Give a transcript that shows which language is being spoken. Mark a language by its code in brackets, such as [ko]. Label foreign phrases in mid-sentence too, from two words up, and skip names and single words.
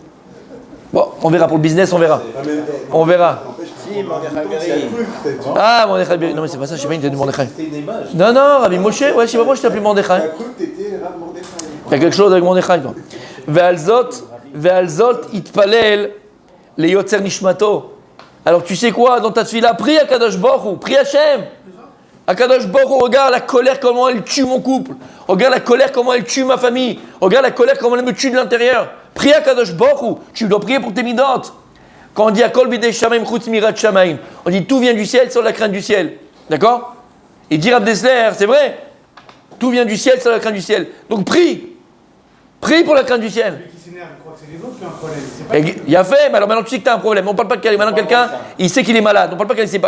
[fr] Bon, on verra pour le business, on verra. On verra. Si, Mordechai. Ah, Mordechai. Non, mais c'est pas ça, je sais pas une tête de Mordechai. Non, Rabbi Moshe, ouais, je sais pas pourquoi je t'appelais Mordechai. Il y a quelque chose avec Mordechai, toi. [he] ועל זאת, יתפלל, ליוצר נשמתו. [fr] Alors tu sais quoi, dans ta tefila, prie [he] הקדוש ברוך הוא, [fr] prie Hachem. [he] הקדוש ברוך הוא, [fr] regarde la colère, comment elle tue mon couple. Regarde la colère, comment elle tue ma famille. Regarde la colère, comment elle me tue de l'intérieur. Prie [he] הקדוש ברוך הוא, [fr] tu dois prier pour tes midotes. Quand on dit [he] הכל בידי שמים חוץ מיראת שמים, [fr] on dit tout vient du ciel sur la crainte du ciel. D'accord? Et dire Abdesler, c'est vrai. Tout vient du ciel sur la crainte du ciel. Donc prie. Prie pour la crainte du ciel. Celui qui s'énerve, il croit que c'est les autres qui ont un problème. C'est pas Il a fait, mais alors maintenant tu sais que tu as un problème. On parle pas de quelqu'un. Maintenant quelqu'un, il sait qu'il est malade. On parle pas qu'il ne sait pas.